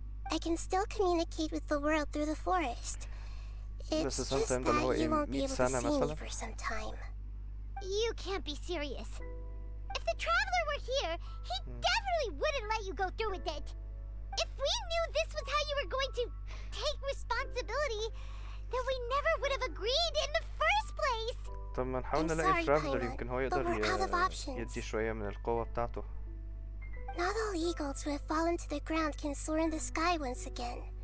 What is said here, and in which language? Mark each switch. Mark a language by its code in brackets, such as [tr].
[en] I can still communicate with the world through the forest. It's just that you won't be able to see me for some time. You can't be serious. If the Traveler were here, he definitely wouldn't let you go through with it. If we knew this was how you were going to take responsibility, then we never would have agreed in the first place. [ar] طب ما نحاول نلاقي ترافلر يمكن هو يقدر يدي شوية من القوة بتاعته. [en] Not all eagles who have fallen to the ground can soar in the sky once again.